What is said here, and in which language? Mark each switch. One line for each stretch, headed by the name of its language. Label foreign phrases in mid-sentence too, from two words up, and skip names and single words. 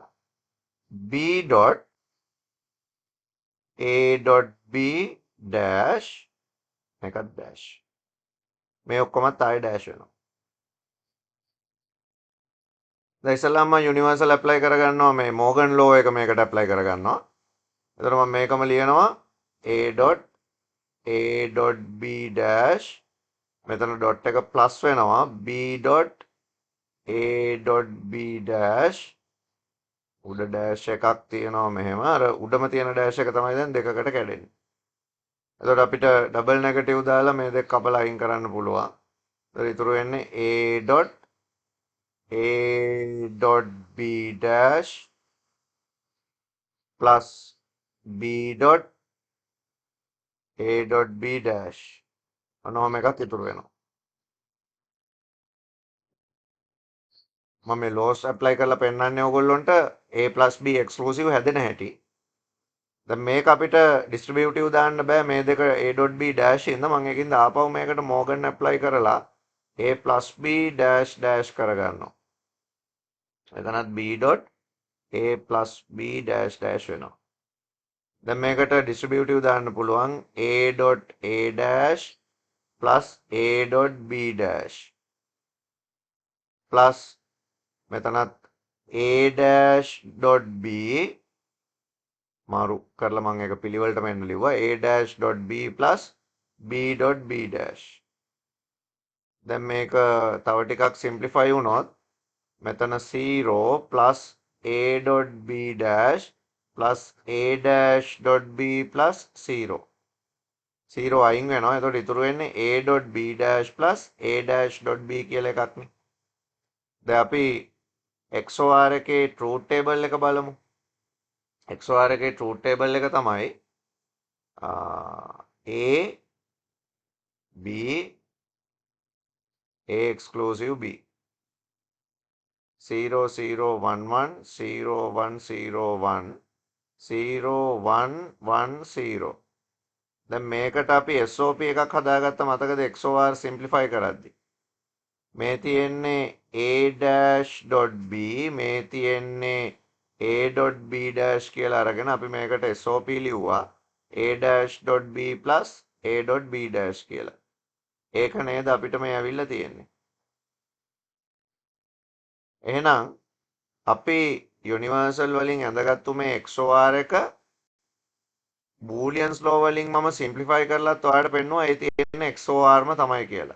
English: b dot a dot b dash මේකත් dash.
Sinhala: මේ ඔක්කොමත් ආයි ඩෑෂ් වෙනවා. දැන් ඉස්සෙල්ලාම
English: universal apply
Sinhala: කරගන්නවා මේ මෝගන් ලෝ එක මේකට ඇප්ලයි කරගන්නවා. එතකොට මම මේකම ලියනවා
English: a.b dash
Sinhala: මෙතන ඩොට් එක ප්ලස් වෙනවා
English: b.a.b dash
Sinhala: උඩ ඩෑෂ් එකක් තියෙනවා මෙහෙම අර උඩම තියෙන ඩෑෂ් එක තමයි දැන් දෙකකට කැඩෙන්නේ. එතකොට අපිට
English: double negative
Sinhala: දාලා මේ දෙක කපලා අයින් කරන්න පුළුවන්. එතකොට ඉතුරු වෙන්නේ
English: a.b dash plus b.a.b dash
Sinhala: ඔන්නෝම එකක් ඉතුරු වෙනවා. මම මේ
English: laws apply
Sinhala: කරලා පෙන්නන්නේ ඕගොල්ලොන්ට
English: a plus b exclusive
Sinhala: හැදෙන හැටි. දැන් මේක අපිට ඩිස්ට්‍රිබියුටිව් දාන්න බෑ මේ දෙක
English: a.b dash
Sinhala: ඉඳ මම ඒකින්ද ආපහු මේකට මෝගන් ඇප්ලයි කරලා
English: a plus b dash dash
Sinhala: කරගන්නවා. එතනත්
English: b dot a plus b dash dash
Sinhala: වෙනවා. දැන් මේකට ඩිස්ට්‍රිබියුටිව් දාන්න පුළුවන්
English: a dot a dash plus a dot b dash plus
Sinhala: මෙතනත්
English: a dash dot b
Sinhala: මාරු කරලා මම ඒක පිළිවෙලටම එන්න ලිව්වා
English: a dash dot b plus b dot b dash.
Sinhala: දැන් මේක තව ටිකක් සිම්ප්ලිෆයි වුණොත් මෙතන
English: 0 plus a dot b dash plus a dash dot b plus 0.
Sinhala: 0 අයින් වෙනවා. එතකොට ඉතුරු වෙන්නේ
English: a dot b dash plus a dash dot b
Sinhala: කියලා එකක් නේ. දැන් අපි XOR එකේ
English: truth table
Sinhala: එක බලමු. XOR එකේ truth table එක තමයි
English: a b a exclusive b 0 0 1 1 0 1 0 1 0 1 1 0.
Sinhala: දැන් මේකට අපි SOP එකක් හදාගත්ත මතකද XOR සිම්ප්ලිෆයි කරද්දි මේ තියෙන්නේ a.b මේ තියෙන්නේ
English: a.b dash
Sinhala: කියලා අරගෙන අපි මේකට SOP ලිව්වා
English: a.b plus a.b dash
Sinhala: කියලා. ඒක නේද අපිට මේ ඇවිල්ලා තියෙන්නේ. එහෙනම් අපි යුනිවර්සල් වලින් ඇඳගත්තු මේ XOR එක
English: Booleans law
Sinhala: වලින් මම සිම්ප්ලිෆයි කරලත් ඔයාලට පෙන්නුවා ඒ තියෙන XORම තමයි කියලා.